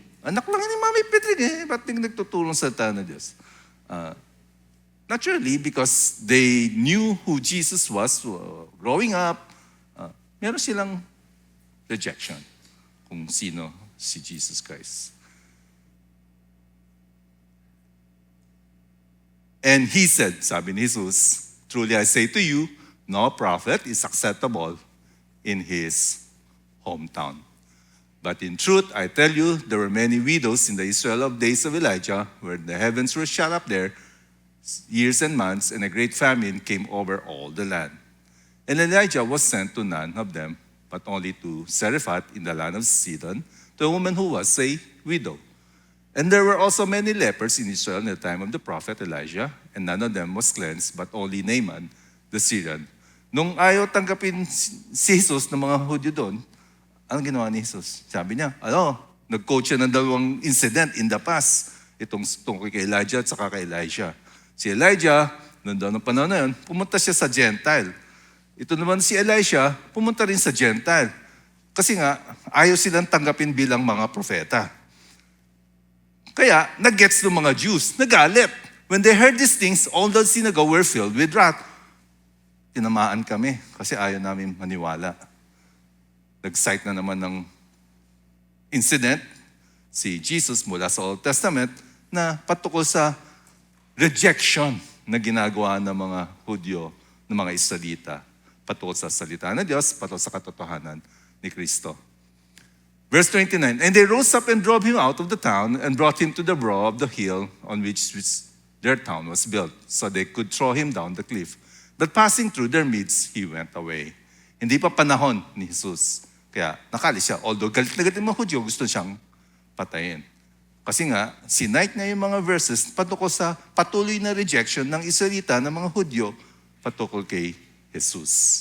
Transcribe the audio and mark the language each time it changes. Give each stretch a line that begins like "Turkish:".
Filipino: Anak lang yan ni Mamay Pedring ba't nagtutulong sa salita ng Diyos?
English: Naturally, because they knew who Jesus was growing up,
Filipino: meron silang rejection kung sino si
English: Jesus Christ. And he said,
Filipino: sabi ni
English: Jesus, truly I say to you, no prophet is acceptable in his hometown. But in truth, I tell you, there were many widows in the Israel of days of Elijah, where the heavens were shut up there, years and months, and a great famine came over all the land. And Elijah was sent to none of them, but only to Zarephath in the land of Sidon, to a woman who was a widow. And there were also many lepers in Israel in the time of the prophet Elijah, and none of them was cleansed, but only Naaman the Syrian.
Filipino: Nung ayaw tanggapin si Jesus ng mga Hudyo doon, anong ginawa ni Jesus? Sabi niya, nag-coach siya ng dalawang
English: incident in the past.
Filipino: Itong tungkol kay Elijah at saka kay Elisha. Si Elijah, noon daw ng panahon na yun, pumunta siya sa Gentile. Ito naman si Elisha, pumunta rin sa Gentile. Kasi nga, ayaw silang tanggapin bilang mga propeta. Kaya, nag-gets ng mga Jews, nagalit.
English: When they heard these things, all the synagogue were filled with wrath.
Filipino: Tinamaan kami kasi ayaw namin maniwala. Nag-cite na naman ng incident si Jesus mula sa Old Testament na patungkol sa rejection na ginagawa ng mga Hudyo, ng mga Israelita, patungkol sa salita ng Diyos, patungkol sa katotohanan ni Kristo.
English: Verse 29, and they rose up and drove him out of the town and brought him to the brow of the hill on which their town was built, so they could throw him down the cliff. But passing through their midst, he went away.
Filipino: Hindi pa panahon ni Jesus. Kaya nakalis siya. Although galit na galit ng mga Hudyo, gusto siyang patayin. Kasi nga, sinight niya yung mga verses patungkol sa patuloy na rejection ng Israelita ng mga Hudyo patungkol kay Jesus.